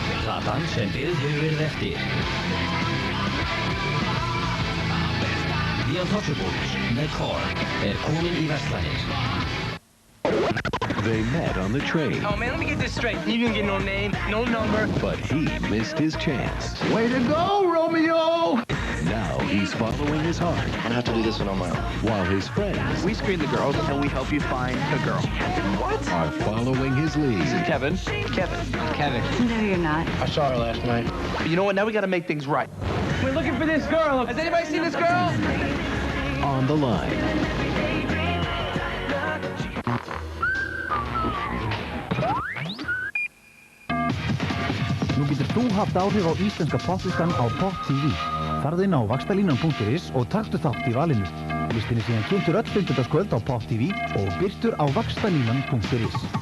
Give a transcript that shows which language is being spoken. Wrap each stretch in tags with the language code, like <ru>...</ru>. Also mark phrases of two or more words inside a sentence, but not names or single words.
<is>Platan sem beðið hefur verið eftir. The Untouchables með Korn komin í verslanir.</is> <en>They met on the train. Oh man, let me get this straight. You didn't get no name, no number. But he missed his chance. Way to go, Romeo! Now he's following his heart. I'm gonna have to do this one on my own. While his friends We screen the girls and we help you find a girl. What? are following his lead. Kevin. Kevin. No, you're not. I saw her last night. You know what? Now we gotta make things right. We're looking for this girl. Has anybody seen this girl? On the line.</en> <is>Nú getur þú haft áhrif á íslenska poplistan á Pop TV. Farðu inn á vaxtalínan.is og taktu þátt í valinu. Listin síðan kynntur öll fimmtudagskvöld á Pop TV og birtur á vaxtalínan.is.</is>